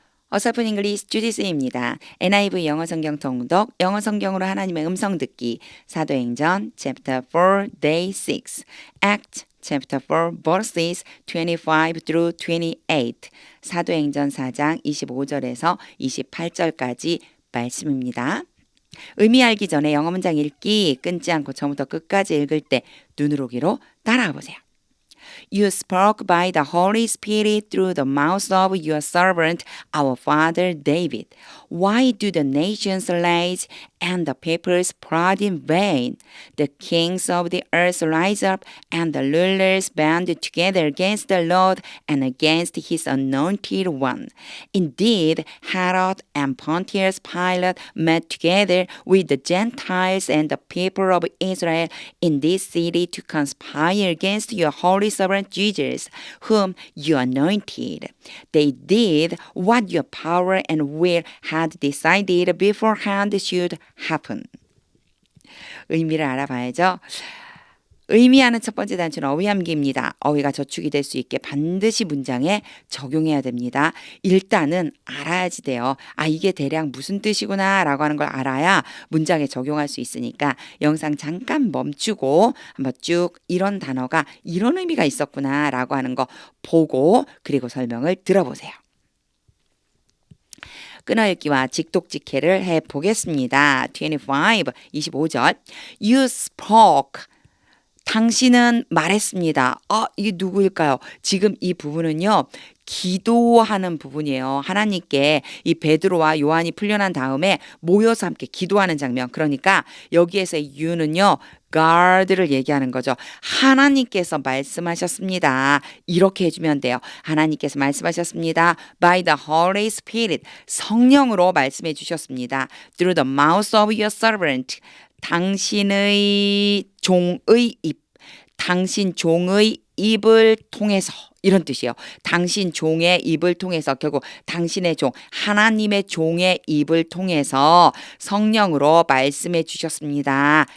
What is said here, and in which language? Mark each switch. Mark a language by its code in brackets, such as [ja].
[ko] 어설픈 잉글리시 주디스입니다. NIV 영어 성경 통독, 영어 성경으로 하나님의 음성 듣기, 사도행전 [en] chapter 4 day 6, act chapter 4 verses 25 through 28, [ko] 사도행전 4장 25절에서 28절까지 말씀입니다. 의미 알기 전에 영어 문장 읽기 끊지 않고 처음부터 끝까지 읽을 때 눈으로 귀로 따라와 보세요. [en] You spoke by the Holy Spirit through the mouth of your servant, our father David. Why do the nations rage and the peoples plot in vain? The kings of the earth rise up and the rulers band together against the Lord and against his anointed one. Indeed, Herod and Pontius Pilate met together with the Gentiles and the people of Israel in this city to conspire against your holy servant Jesus, whom you anointed. They did what your power and will had decided beforehand should happen. [ko] 의미를 알아봐야죠. 의미하는 첫 번째 단추는 어휘함기입니다. 어휘가 저축이 될 수 있게 반드시 문장에 적용해야 됩니다. 일단은 알아야지 돼요. 이게 대략 무슨 뜻이구나 라고 하는 걸 알아야 문장에 적용할 수 있으니까 영상 잠깐 멈추고 한번 쭉 이런 단어가 이런 의미가 있었구나 라고 하는 거 보고 그리고 설명을 들어보세요. 끊어읽기와 직독직해를 해보겠습니다. 25절 [en] You spoke [ko] 당신은 말했습니다. 이게 누구일까요? 지금 이 부분은요. 기도하는 부분이에요. 하나님께 이 베드로와 요한이 풀려난 다음에 모여서 함께 기도하는 장면. 그러니까 여기에서의 you는요. God를 얘기하는 거죠. 하나님께서 말씀하셨습니다. 이렇게 해주면 돼요. 하나님께서 말씀하셨습니다. [en] By the Holy Spirit. [ko] 성령으로 말씀해 주셨습니다. [en] Through the mouth of your servant. [ko] 당신의 종의 입, 당신 종의 입을 통해서 이런 뜻이에요. 당신 종의 입을 통해서 결국 당신의 종, 하나님의 종의 입을 통해서 성령으로 말씀해 주셨습니다.